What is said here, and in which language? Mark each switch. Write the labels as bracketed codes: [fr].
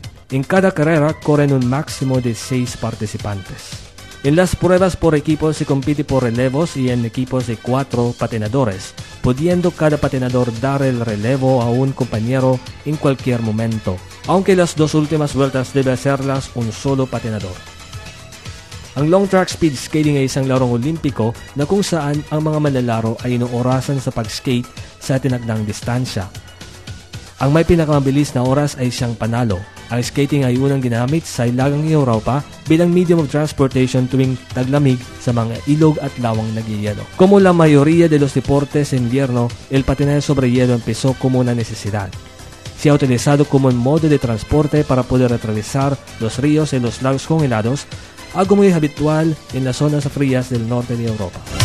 [es] En cada carrera corren un máximo de 6 participantes. En las pruebas por equipos se compite por relevos y en equipos de 4 patinadores, pudiendo cada patinador dar el relevo a un compañero en cualquier momento, aunque las dos últimas vueltas debe hacerlas un solo patinador. [tl] Ang long track speed skating ay isang larong olimpiko na kung saan ang mga manlalaro ay inoorasan sa pag-skate sa tinagdang distansya. Ang may pinakamabilis na oras ay siyang panalo. Ang skating ay unang ginamit sa ilagang Europa bilang [en] medium of transportation [tl] tuwing taglamig sa mga ilog at lawang nagyayelo. [es] Como la mayoría de los deportes en invierno, el patinaje sobre hielo empezó como una necesidad. Se ha utilizado como un modo de transporte para poder atravesar los ríos y los lagos congelados, algo muy habitual en las zonas frías del norte de Europa.